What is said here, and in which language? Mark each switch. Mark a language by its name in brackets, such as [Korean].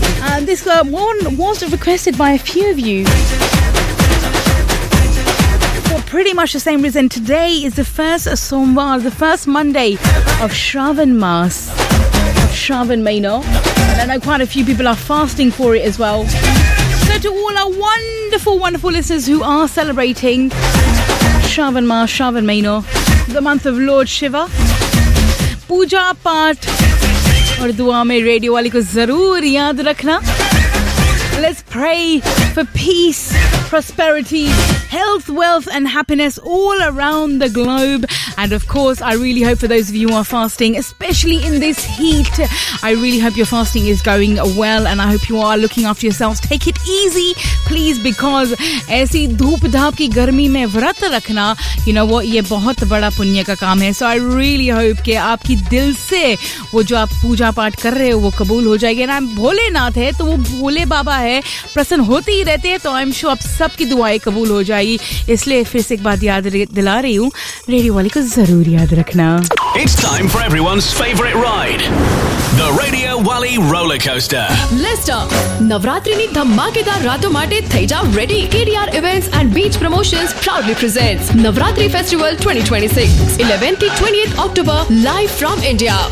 [English] And this one was requested by a few of you. For pretty much the same reason, today is the first Somvar, the first Monday of Shravan Mas, of Shravan Maino. And I know quite a few people are fasting for it as well. So to all our wonderful, wonderful listeners who are celebrating Shravan Mas, Shravan Maino, the month of Lord Shiva, Puja Part. [Hindi] और दुआ में radio वाली को ज़रूर याद रखना। [English] Let's pray for peace, prosperity, health, wealth and happiness all around the globe. And of course, I really hope for those of you who are fasting, especially in this heat, I really hope your fasting is going well and I hope you are looking after yourselves. Take it easy, please, because [Hindi] ऐसी धूप धाप की गर्मी में व्रत रखना, [English] you know what, [Hindi] ये बहुत बड़ा पुण्य का काम है। [English] So I really hope [Hindi] के आपकी दिल से वो जो आप पूजा पाठ कर रहे हो वो कबूल हो जाएगी। [English] And I'm [Hindi] भोले नाथ है तो वो भोले बाबा है, प्रसन्न होते ही रहते है, तो [English] I'm sure [Hindi] आप सब की दुआए कबूल हो जाएगी। इसलिए फिर से एक बात याद दिला रही हु, रेडियो वाली को ज़रूर याद रखना। [English] It's time for everyone's favorite ride, the Radio Wally Roller Coaster. [Gujarati] Listen, Navratri ni dhammakedar raton mate thai jao ready. [English] KDR Events and Beach Promotions proudly presents Navratri Festival 2026, 11th to 20th October, live from India.